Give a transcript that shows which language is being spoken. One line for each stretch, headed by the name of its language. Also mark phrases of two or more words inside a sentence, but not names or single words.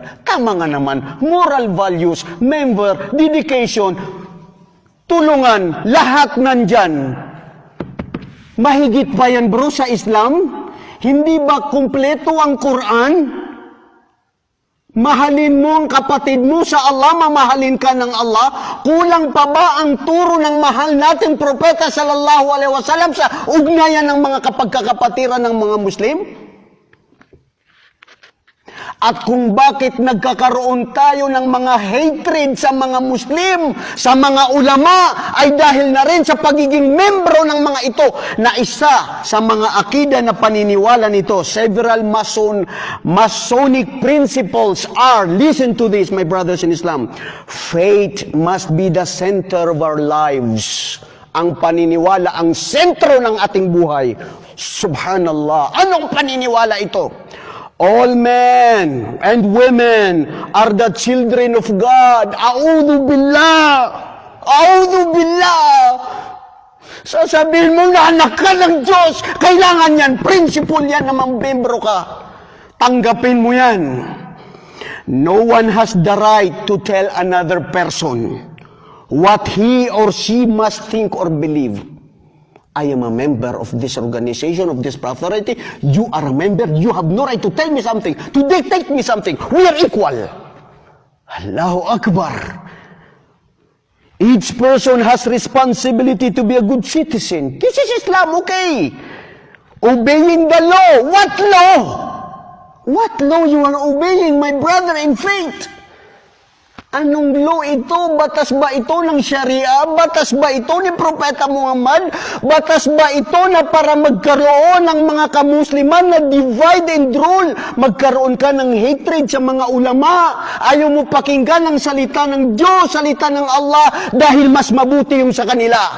Filipino: Tama nga naman,
English: moral values,
Filipino: member, dedication, tulungan, lahat nandyan. Mahigit pa yan, bro, sa Islam? Hindi ba kumpleto ang Quran? Mahalin mo ang kapatid mo sa Allah, mamahalin ka ng Allah. Kulang pa ba ang turo ng mahal nating propeta
Arabic: صلى الله عليه وسلم
Filipino: sa ugnayan ng mga kapagkakapatiran ng mga Muslim? At kung bakit nagkakaroon tayo ng mga hatred sa mga Muslim, sa mga ulama, ay dahil na rin sa pagiging membro ng mga ito na isa sa mga akida na paniniwala nito.
English: Several Masonic principles are, listen to this, my brothers in Islam, faith must be the center of our lives.
Filipino: Ang paniniwala, ang sentro ng ating buhay. Subhanallah. Anong paniniwala ito?
English: All men and women are the children of God.
Arabic: أعوذ بالله. أعوذ بالله.
Filipino: Sasabihin mo na anak ka ng Diyos. Kailangan yan. Principle yan na membro ka. Tanggapin mo yan.
English: No one has the right to tell another person what he or she must think or believe. I am a member of this organization, of this fraternity. You are a member. You have no right to tell me something, to dictate me something. We are equal.
Arabic: الله أكبر.
English: Each person has responsibility to be a good citizen. This is Islam, okay? Obeying the law. What law? What law you are obeying, my brother in faith?
Filipino: Anong law ito? Batas ba ito ng Sharia? Batas ba ito ni Propeta Muhammad? Batas ba ito na para magkaroon ng mga kamusliman na
English: divide and rule?
Filipino: Magkaroon ka ng hatred sa mga ulama? Ayaw mo pakinggan ang salita ng Diyos, salita ng Allah, dahil mas mabuti yung sa kanila.